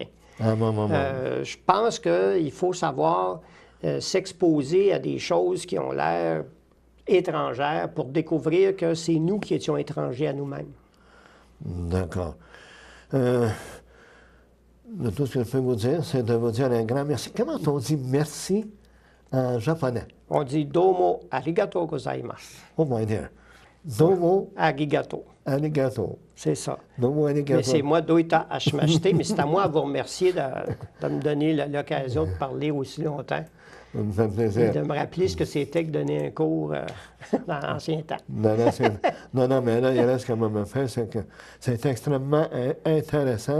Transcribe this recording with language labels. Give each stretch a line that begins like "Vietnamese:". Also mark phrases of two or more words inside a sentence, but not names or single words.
French: Je pense qu'il faut savoir s'exposer à des choses qui ont l'air étrangères pour découvrir que c'est nous qui étions étrangers à nous-mêmes. D'accord. Tout ce que je peux vous dire, c'est de vous dire un grand merci. Comment on dit merci en japonais? On dit «
Japanese: domo arigatou gozaimasu ».
English: Oh my dear.
Japanese: Domo arigato. Arigato.
French: C'est ça.
Japanese: Domo arigato.
French: Mais c'est moi,
Japanese: doita hashimashite,
French: mais c'est à moi à vous remercier de me donner l'occasion de parler aussi longtemps. Ça me fait plaisir. Et de me rappeler ce que c'était que donner un cours dans l'ancien temps. Non, mais là, il reste comme on me fait, c'est que c'est extrêmement intéressant.